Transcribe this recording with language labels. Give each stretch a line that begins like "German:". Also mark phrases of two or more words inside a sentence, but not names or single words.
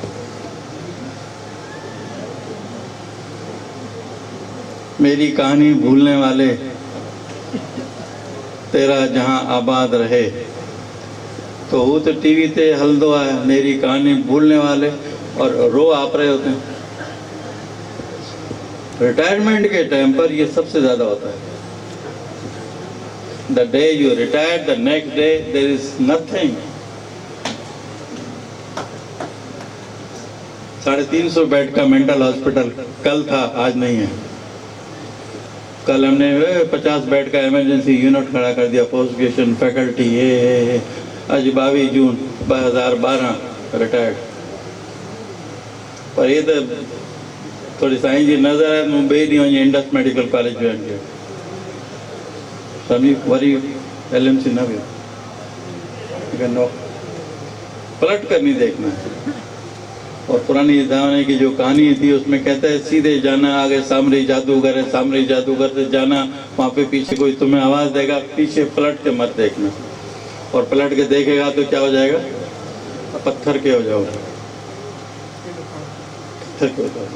Hindi: मेरी कहानी भूलने वाले, तेरा जहां आबाद रहे। तो वो तो टीवी
Sindhi: ते हलदो
Hindi: है, मेरी कहानी भूलने वाले, और रो आप रहे होते हैं। रिटायरमेंट के टाइम पर ये सबसे ज़्यादा होता है।
English: The day you retire, the next day there is nothing.
Hindi: 350 बेड का मेंटल हॉस्पिटल कल था, आज नहीं है। कल हमने 50 बेड का
English: emergency unit
Hindi: खड़ा कर दिया,
English: post graduation faculty
Hindi: ये अज 22 जून 2012 रिटायर्ड। पर ये तो थोड़ी साईं जी नज़र है,
Sindhi: मूं ॿिए ॾींहुं वञी इंडस मेडिकल कॉलेज जॉइन कयो, सभी वरी LMC न वियो,
Hindi: नो पलट कर नहीं देखना है। और पुरानी ज़माने की जो कहानी थी उसमें कहते हैं सीधे जाना, आगे सामरी जादूगर है, सामरी जादूगर से जाना, वहाँ पे पीछे कोई तुम्हें आवाज़ देगा, पीछे पलट के मत देखना, और पलट के देखेगा तो क्या हो जाएगा, पत्थर के हो जाओगे, पत्थर के हो जाओगे।